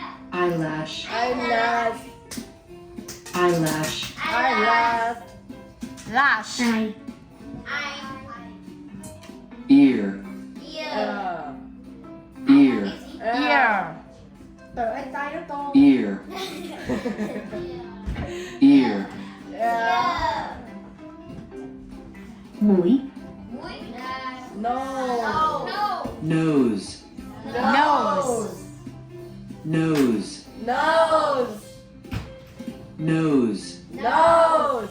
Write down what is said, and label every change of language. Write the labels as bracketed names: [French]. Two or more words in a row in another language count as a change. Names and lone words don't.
[English] Eyelash. Eyelash. Eyelash. Eyelash. Lash. [Vietnamese] Tai. [English] Eye. Ear. Ear. Ear. Ear. [Vietnamese] Từ anh tay nó to. [English] Ear. Ear. [Vietnamese] Mũi. Mũi là [English] Nose. Nose. Nose. Nose. Nose. Nose. Nose.